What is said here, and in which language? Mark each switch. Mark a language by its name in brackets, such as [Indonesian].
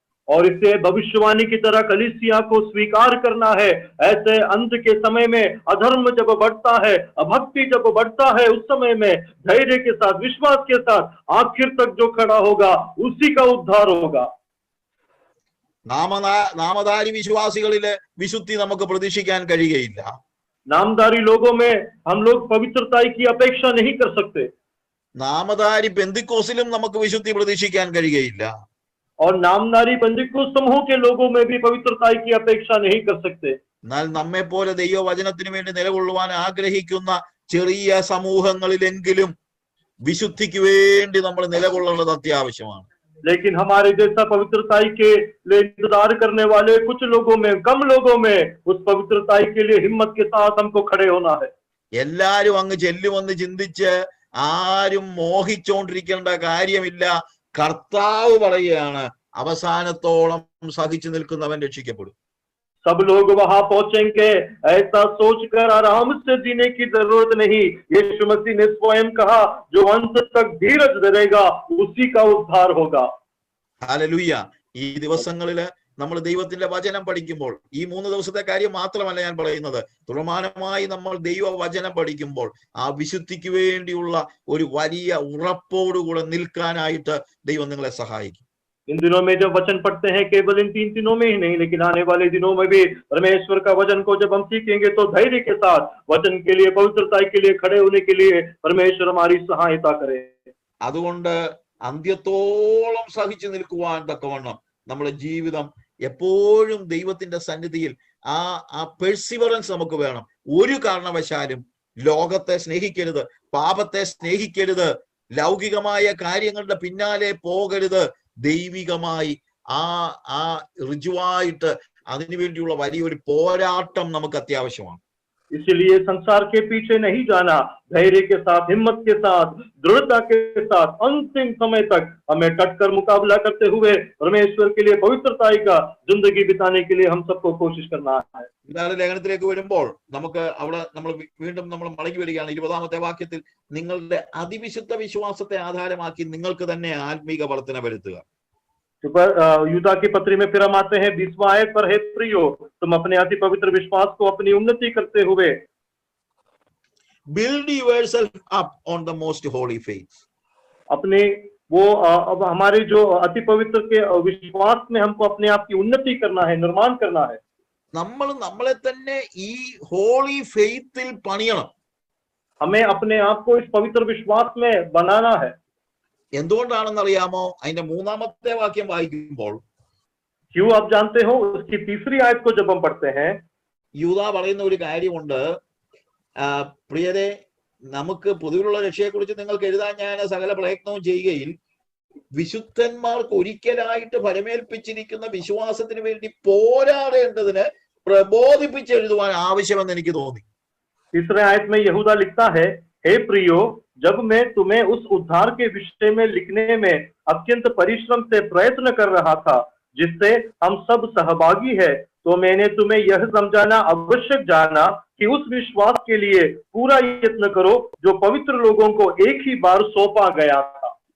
[Hindi] और इसे भविष्यवाणी की तरह कलीसिया को स्वीकार करना है। ऐसे अंत के समय में अधर्म जब बढ़ता है, अभक्ति जब बढ़ता है, उस समय में धैर्य के साथ, विश्वास के साथ आखिर तक जो खड़ा होगा उसी का उद्धार होगा। [Malayalam] നാമധാരി വിശ്വാസികളിലെ വിശുദ്ധി നമുക്ക് പ്രതീക്ഷിക്കാൻ കഴിയുകയില്ല. [Hindi] नामधारी लोगों में हम लोग पवित्रता की अपेक्षा नहीं कर सकते। [Malayalam] നാമധാരി പെന്തിക്കോസിലും നമുക്ക് വിശുദ്ധി പ്രതീക്ഷിക്കാൻ കഴിയുകയില്ല. [Hindi] और नामधारी पंजिकृत समूह के लोगों में भी पवित्रता की अपेक्षा नहीं कर सकते। [Malayalam] എന്നാൽ നമ്മെ പോലെ ദൈവവചനത്തിന് വേണ്ടി നിലകൊള്ളുവാൻ ആഗ്രഹിക്കുന്ന ചെറിയ സമൂഹങ്ങളിലെങ്കിലും വിശുദ്ധിക്ക് വേണ്ടി നമ്മൾ നിലകൊള്ളേണ്ടത് അത്യാവശ്യമാണ്. [Hindi] लेकिन हमारे जैसा पवित्रताई के लिए इंतजार करने वाले कुछ लोगों में, कम लोगों में उस पवित्रताई के लिए हिम्मत के साथ हमको खड़े होना है। [Malayalam] എല്ലാരും അങ്ങ് ചെല്ലുമെന്ന് ചിന്തിച്ച് ആരും മോഹിച്ചുകൊണ്ടിരിക്കേണ്ട കാര്യമില്ല. കർത്താവ് പറയുകയാണ്, അവസാനത്തോളം സഹിച്ചു നിൽക്കുന്നവൻ രക്ഷിക്കപ്പെടും. [Hindi] सब लोग वहां पहुंचेंगे ऐसा सोचकर आराम से जीने की जरूरत नहीं। यीशु मसीह ने स्वयं कहा, जो अंत तक धीरज धरेगा उसी का उद्धार होगा। [Malayalam] ഹല്ലേലൂയ. ഈ ദിവസങ്ങളില് നമ്മൾ ദൈവത്തിന്റെ വചനം പഠിക്കുമ്പോൾ, ഈ 3 ദിവസത്തെ കാര്യം മാത്രമല്ല ഞാൻ പറയുന്നത്, തുടർമാനമായി നമ്മൾ ദൈവവചനം പഠിക്കുമ്പോൾ ആ വിശുദ്ധിക്ക് വേണ്ടിയുള്ള ഒരു വലിയ ഉറപ്പോടുകൂടെ നിൽക്കാനായിട്ട് ദൈവം നിങ്ങളെ സഹായിക്കും. [Hindi] इन दिनों में जब वचन पढ़ते हैं, केवल इन 3 दिनों में ही नहीं, लेकिन आने वाले दिनों में भी परमेश्वर का वचन को जब हम सीखेंगे तो धैर्य के साथ वचन के लिए, पवित्रता के लिए खड़े होने के लिए परमेश्वर हमारी सहायता करे। [Malayalam] അതുകൊണ്ട് അന്ത്യത്തോളം സഹിച്ചു നിൽക്കുവാൻ തക്കവണ്ണം നമ്മുടെ ജീവിതം എപ്പോഴും ദൈവത്തിന്റെ സന്നിധിയിൽ ആ പെർസിവറൻസ് നമുക്ക് വേണം. ഒരു കാരണവശാലും ലോകത്തെ സ്നേഹിക്കരുത്, പാപത്തെ സ്നേഹിക്കരുത്, ലൗകികമായ കാര്യങ്ങളുടെ പിന്നാലെ പോകരുത്. ദൈവികമായി ആ ഋജുവായിട്ട് അതിനുവേണ്ടിയുള്ള വലിയൊരു പോരാട്ടം നമുക്ക് അത്യാവശ്യമാണ്. [Hindi] इसलिए संसार के पीछे नहीं जाना, धैर्य के साथ, हिम्मत के साथ, दृढ़ता के साथ अंतिम समय तक हमें डटकर मुकाबला करते हुए परमेश्वर के लिए पवित्रता का जिंदगी बिताने के लिए हम सबको कोशिश करना है। [Malayalam] ഇതാണ് ലേഖനത്തിലേക്ക് വരുമ്പോൾ നമുക്ക് അവിടെ നമ്മൾ വീണ്ടും നമ്മൾ മടങ്ങി വരികയാണ്. 20ാമത്തെ വാക്യത്തിൽ, നിങ്ങളുടെ അതിവിശുദ്ധ വിശ്വാസത്തെ ആധാരമാക്കി നിങ്ങൾക്ക് തന്നെ ആത്മീക വർധന വരുത്തുക. [Hindi] यूदा की पत्री में फिर हम आते हैं 20वां आयत पर, हे प्रियो, तुम अपने अति पवित्र विश्वास को अपनी उन्नति करते हुए [English] build yourself up on the most holy faith. [Hindi] अपने वो अब हमारे जो अति पवित्र के विश्वास में हमको अपने आप की उन्नति करना है, निर्माण करना है। [Malayalam] നമ്മൾ നമ്മളെ തന്നെ ഈ ഹോളി ഫെയ്ത്തിൽ പണിയണം. [Hindi] हमें अपने आप को इस पवित्र विश्वास में बनाना है। [Malayalam] എന്തുകൊണ്ടാണെന്ന് അറിയാമോ? അതിന്റെ 3ാമത്തെ വാക്യം വായിക്കുമ്പോൾ, [Hindi] क्यों आप जानते हो? उसकी 3री आयत को जब हम पढ़ते हैं, [Malayalam] യൂദാ പറയുന്ന ഒരു കാര്യമുണ്ട്. പ്രിയരെ, നമുക്ക് പൊതുവിലുള്ള രക്ഷയെക്കുറിച്ച് നിങ്ങൾക്ക് എഴുതാൻ ഞാൻ സകല പ്രയത്നവും ചെയ്യുകയിൽ വിശുദ്ധന്മാർക്ക് ഒരിക്കലായിട്ട് ഫലമേൽപ്പിച്ചിരിക്കുന്ന വിശ്വാസത്തിന് വേണ്ടി പോരാടേണ്ടതിന് പ്രബോധിപ്പിച്ചെഴുതുവാൻ ആവശ്യമെന്ന് എനിക്ക് തോന്നി. [Hindi] 3रे आयत में यहूदा लिखता है, हे प्रियो, जब मैं तुम्हें उस उद्धार के विषय में लिखने में अत्यंत परिश्रम से प्रयत्न कर रहा था जिससे हम सब सहभागी है, तो मैंने तुम्हें यह समझाना आवश्यक जाना कि उस विश्वास के लिए पूरा यत्न करो जो पवित्र लोगों को एक ही बार सौंपा गया था।